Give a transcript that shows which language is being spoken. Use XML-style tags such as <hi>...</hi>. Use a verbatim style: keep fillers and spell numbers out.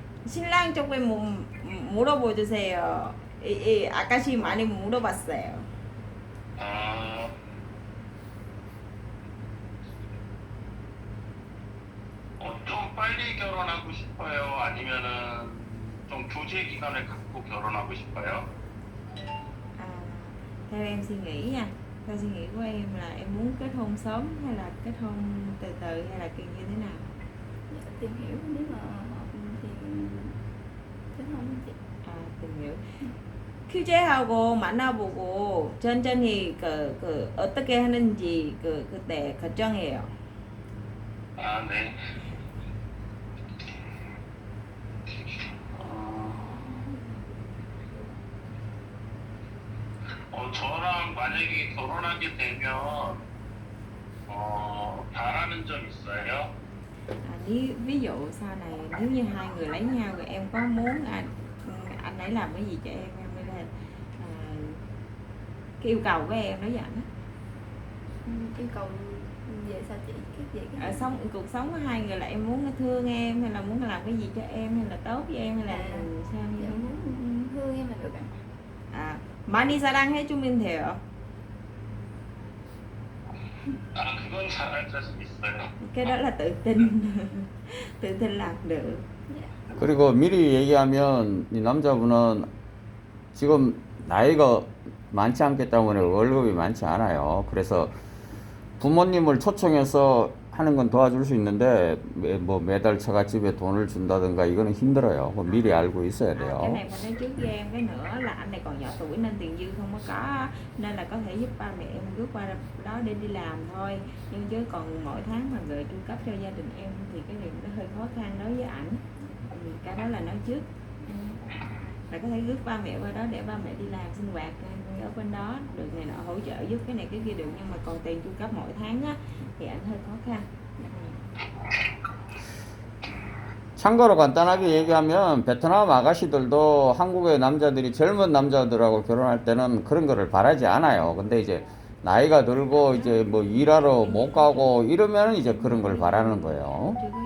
<ko>신랑 쪽에 뭐, 물어보 주세요. 이, 이 아가씨 많이 물어봤어요. 아, 어, 좀 빨리 결혼하고 싶어요? 아니면은 좀 조제 기간을 갖고 결혼하고 싶어요?</ko> <vi>À, theo em suy nghĩ nha, theo suy nghĩ của em là em muốn kết hôn sớm hay là kết hôn từ từ hay là kiểu như thế nào? Dạ, tìm hiểu nếu mà hợp thì kết hôn chị. 아, tìm hiểu.</vi> <ko>규제하고 만나보고 천천히 그, 그 어떻게 하는지 그 그때 결정해요. 아, 네. 어, 어, 저랑 만약에 결혼하게 되면 어, 바라는 점 있어요?</ko> <vi>À, ví, ví dụ sau này nếu như hai người lấy nhau thì em có muốn anh anh ấy làm cái gì cho em em mới lên à, cái yêu cầu của em nói với ảnh á. Ừm, Yêu cầu về sao chị? Cái về cái Ở sống cuộc sống của hai người là em muốn thương em hay là muốn làm cái gì cho em hay là tốt với em hay là À, sao Dạ, như muốn thương em là được ạ.</vi> <ko>à 많이 사랑해 주면 돼요. 아, 그건 잘할 자신 있어요.</ko> <vi>Cái đó là tự tin tự tin làm được. Dạ.</vi> <ko>그리고 미리 얘기하면 이 남자분은 지금 나이가 많지 않기 때문에 월급이 많지 않아요. 그래서 부모님을 초청해서 하는 건 도와줄 수 있는데 매, 뭐 매달 처갓집에 돈을 준다든가 이거는 힘들어요. 뭐 미리 알고 있어야 돼요.</ko> <vi>아, cái này mà nói trước với em cái nữa là anh này còn nhỏ tuổi nên tiền dư không có có nên là có thể giúp ba mẹ em bước qua đó để đi làm thôi. Nhưng chứ còn mỗi tháng mà người trung cấp cho gia đình em thì cái điều nó hơi khó khăn đối với ảnh. Ừ, cái đó là nói trước. Ừ. Là có thể rước ba mẹ qua đó để ba mẹ đi làm sinh hoạt ở bên đó được này nọ hỗ trợ giúp cái này cái kia được, nhưng mà còn tiền chu cấp mỗi tháng á thì anh hơi khó khăn.</vi> <ko>참고로 간단하게 얘기하면 베트남 아가씨들도 한국의 남자들이 젊은 남자들하고 결혼할 때는 그런 거를 바라지 않아요. 근데 이제 나이가 들고 이제 뭐 일하러 못 가고 이러면 이제 그런 걸 바라는 거예요.</ko>